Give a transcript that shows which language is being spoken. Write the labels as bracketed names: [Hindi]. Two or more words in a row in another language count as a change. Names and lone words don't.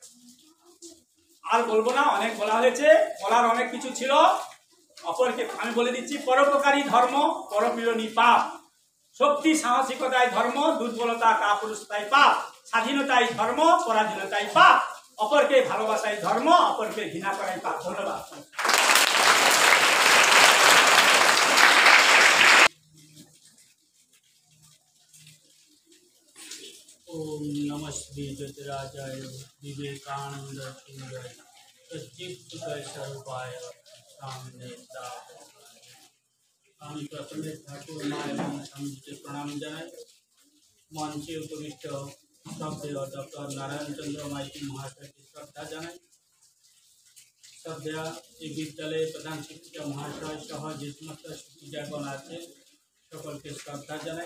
[Bangla] আর বলবো না, অনেক বলা হয়েছে, বলার অনেক কিছু ছিল। অপরকে আমি বলে দিচ্ছি, পরোপকারী ধর্ম, পরপীড়নী পাপ, শক্তি সাহসিকতায় ধর্ম, দুর্বলতা কাপুরুষতায় পাপ, স্বাধীনতায় ধর্ম, পরাধীনতায় পাপ, অপরকে ভালোবাসায় ধর্ম, অপরকে ঘৃণা করাই পাপ। ধন্যবাদ। [Sanskrit] ओम नमः श्री ज्योतिराजाय विवेकानंद सिंहाय सच्चित स्वरूपाय सामने [Bangla] আমি প্রথমে ঠাকুর মা এবং স্বামীজিকে প্রণাম জানাই। মঞ্চে উপবিষ্ট শ্রদ্ধেয় ডক্টর নারায়ণ চন্দ্র মাইতি মহাশয়কে শ্রদ্ধা জানাই। শ্রদ্ধা এই বিদ্যালয়ের প্রধান শিক্ষিকা মহাশয় সহ যে সমস্ত শিক্ষিকাগণ আছে সকলকে শ্রদ্ধা জানাই।